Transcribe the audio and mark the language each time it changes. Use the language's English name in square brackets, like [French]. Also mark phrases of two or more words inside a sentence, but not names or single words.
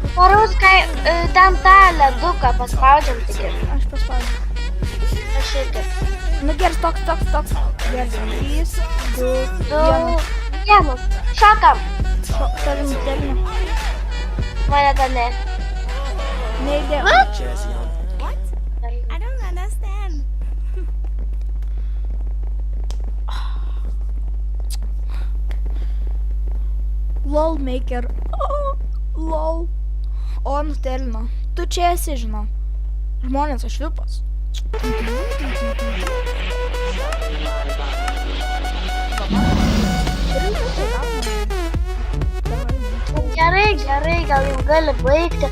[Lithuanian] Varom ten tą leduką paspaudžiam tik ir. Aš paspaudžiu. Aš irgi. Nu gerai, toks. Gerai, 3, 2, 1. Šokam. Tarim. Mane dar ne. Neidė. [English] What? I don't understand. LOL maker. LOL. [Lithuanian] O, nutelino. Tu čia esi, žinau. Žmonės, aš vipas. Gerai, gal jau gali baigti.